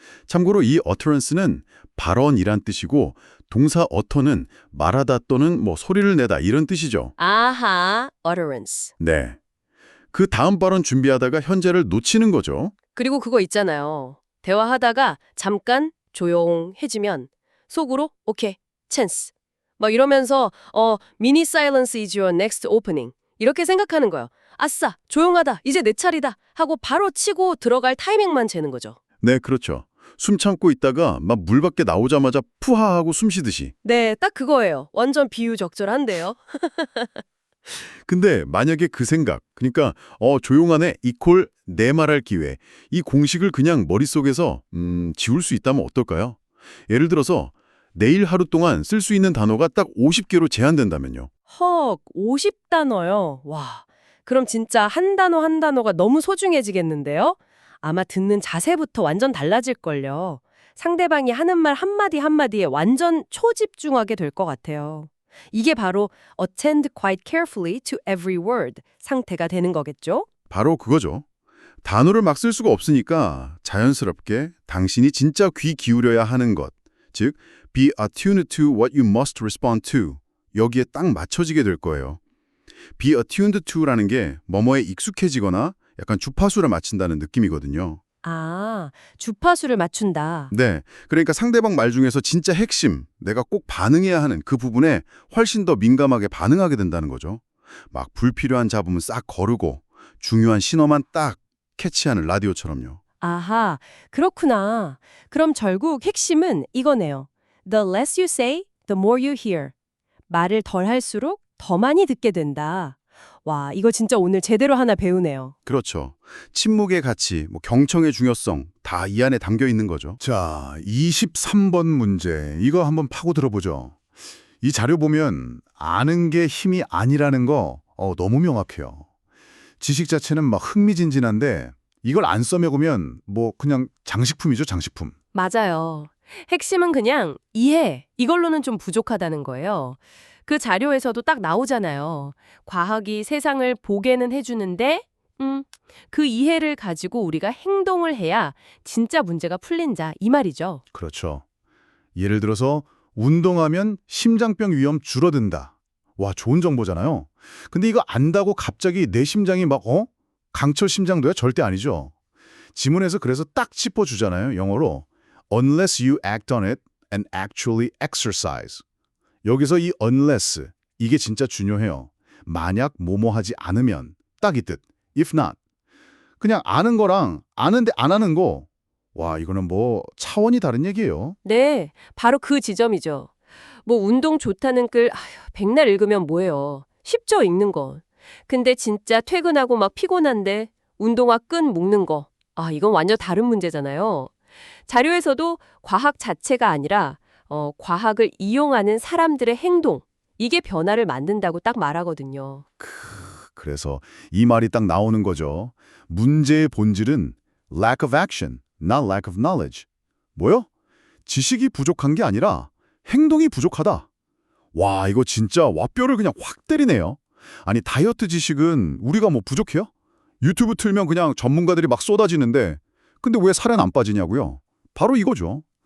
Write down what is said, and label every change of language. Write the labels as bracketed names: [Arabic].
[Korean] 참고로 이 utterance는 발언이란 뜻이고 동사 utter는 말하다 또는 뭐 소리를 내다 이런 뜻이죠. 아하, utterance. 네. 그 다음 발언 준비하다가 현재를 놓치는 거죠. 그리고 그거 있잖아요. 대화하다가 잠깐 조용해지면 속으로 오케이, 찬스. 막 이러면서 [English] mini silence is your next opening. [Korean] 이렇게 생각하는 거예요. 아싸, 조용하다. 이제 내 차례다. 하고 바로 치고 들어갈 타이밍만 재는 거죠. 네, 그렇죠. 숨 참고 있다가 막 물 밖에 나오자마자 푸하하고 숨 쉬듯이. 네, 딱 그거예요. 완전 비유적절한데요. 근데 만약에 그 생각, 그러니까 조용하네 이퀄 내 말할 기회, 이 공식을 그냥 머릿속에서 지울 수 있다면 어떨까요? 예를 들어서 내일 하루 동안 쓸 수 있는 단어가 딱 50개로 제한된다면요. 헉, 50단어요. 와, 그럼 진짜 한 단어 한 단어가 너무 소중해지겠는데요? 아마 듣는 자세부터 완전 달라질걸요. 상대방이 하는 말 한마디 한마디에 완전 초집중하게 될 것 같아요. 이게 바로 [English] attend quite carefully to every word [Korean] 상태가 되는 거겠죠? 바로 그거죠. 단어를 막 쓸 수가 없으니까 자연스럽게 당신이 진짜 귀 기울여야 하는 것, 즉 [English] be attuned to what you must respond to, [Korean] 여기에 딱 맞춰지게 될 거예요. be attuned to라는 게 뭐뭐에 익숙해지거나 약간 주파수를 맞춘다는 느낌이거든요. 아, 주파수를 맞춘다. 네, 그러니까 상대방 말 중에서 진짜 핵심, 내가 꼭 반응해야 하는 그 부분에 훨씬 더 민감하게 반응하게 된다는 거죠. 막 불필요한 잡음은 싹 거르고 중요한 신호만 딱 캐치하는 라디오처럼요. 아하, 그렇구나. 그럼 결국 핵심은 이거네요. [English] The less you say, the more you hear. [Korean] 말을 덜 할수록 더 많이 듣게 된다. 와, 이거 진짜 오늘 제대로 하나 배우네요. 그렇죠. 침묵의 가치, 경청의 중요성 다 이 안에 담겨 있는 거죠. 자, 23번 문제. 이거 한번 파고 들어보죠. 이 자료 보면 아는 게 힘이 아니라는 거 너무 명확해요. 지식 자체는 막 흥미진진한데 이걸 안 써먹으면 그냥 장식품이죠, 장식품. 맞아요. 핵심은 그냥 이해, 이걸로는 좀 부족하다는 거예요. 그 자료에서도 딱 나오잖아요. 과학이 세상을 보게는 해주는데 그 이해를 가지고 우리가 행동을 해야 진짜 문제가 풀린다, 이 말이죠. 그렇죠. 예를 들어서 운동하면 심장병 위험 줄어든다. 와, 좋은 정보잖아요. 근데 이거 안다고 갑자기 내 심장이 강철 심장도야? 절대 아니죠. 지문에서 그래서 딱 짚어주잖아요. 영어로 [English] unless you act on it and actually exercise. [Korean] 여기서 이 unless, 이게 진짜 중요해요. 만약 뭐뭐 하지 않으면, 딱 이 뜻. [English] if not. [Korean] 그냥 아는 거랑 아는데 안 하는 거, 와, 이거는 차원이 다른 얘기예요. 네, 바로 그 지점이죠. 운동 좋다는 글 백날 읽으면 뭐예요. 쉽죠, 읽는 건. 근데 진짜 퇴근하고 막 피곤한데 운동화 끈 묶는 거. 이건 완전 다른 문제잖아요. 자료에서도 과학 자체가 아니라 과학을 이용하는 사람들의 행동, 이게 변화를 만든다고 딱 말하거든요. 그래서 이 말이 딱 나오는 거죠. 문제의 본질은 [English] lack of action, not lack of knowledge. [Korean] 뭐요? 지식이 부족한 게 아니라 행동이 부족하다. 와, 이거 진짜 뼈를 그냥 확 때리네요. 아니, 다이어트 지식은 우리가 부족해요? 유튜브 틀면 그냥 전문가들이 막 쏟아지는데 근데 왜 살은 안 빠지냐고요? 바로 이거죠.